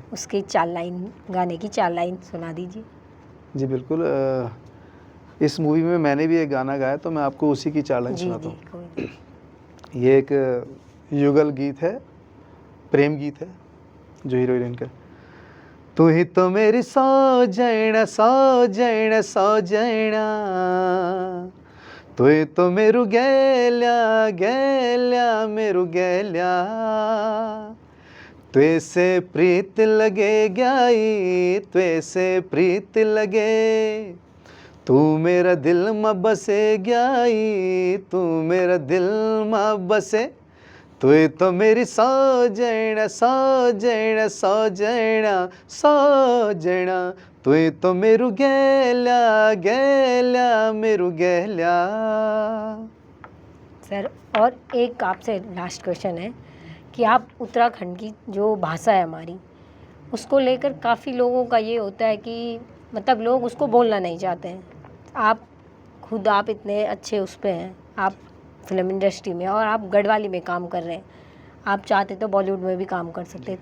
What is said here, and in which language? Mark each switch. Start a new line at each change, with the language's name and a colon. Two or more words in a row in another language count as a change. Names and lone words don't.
Hindi: उसकी 4 लाइन, गाने की 4 लाइन सुना दीजिए। जी बिल्कुल। इस मूवी में मैंने भी एक गाना गाया, तो मैं आपको उसी की 4 लाइन जी सुनाता जी, हूँ। कोई नहीं। ये एक युगल गीत है, प्रेम गीत है, जो हीरो हीरोइन का।
Garhwali: तू ही तो मेरी सौजैना सौजैना सौजैना, तू ही तो मेरू गेल्या गेल्या मेरू गेल्या, त्वेसे प्रीत लगे ग्याई त्वेसे प्रीत लगे, तू मेरा दिल में बसे गई, तू मेरा दिल में बसे, तू तो मेरी सजना सजना सजना सजना, तू तो मेरू गेल्या गेल्या मेरू गेल्या।
Hindi: सर और एक आपसे
English: last question
Hindi: है कि आप उत्तराखंड की जो भाषा है हमारी, उसको लेकर काफ़ी लोगों का ये होता है कि मतलब लोग उसको बोलना नहीं चाहते हैं। आप इतने अच्छे उस पे हैं, आप
English: film industry
Hindi: में और आप गढ़वाली में काम कर रहे हैं, आप चाहते तो बॉलीवुड में भी काम कर सकते हैं।